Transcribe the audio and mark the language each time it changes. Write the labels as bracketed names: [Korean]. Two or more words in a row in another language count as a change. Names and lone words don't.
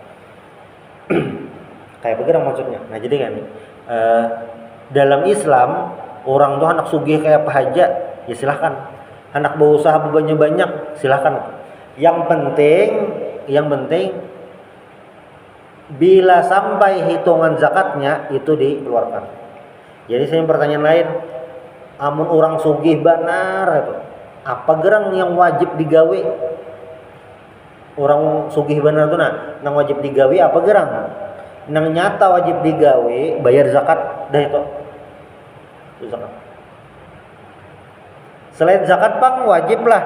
[Indonesian] Kayak begitu maksudnya. Nah, jadi kan dalam Islam orang tuh anak sugih kayak apa aja, ya silahkan. Anak berusaha bebannya banyak, silahkan. Yang penting bila sampai hitungan zakatnya itu dikeluarkan. Jadi saya pertanyaan lain, [Banjar] amun orang sugih benar itu, apa gerang yang wajib digawe? Orang sugih benar tuh nang wajib digawe apa gerang? Nang nyata wajib digawe bayar zakat dah itu zakat. Selain zakat pang wajib lah.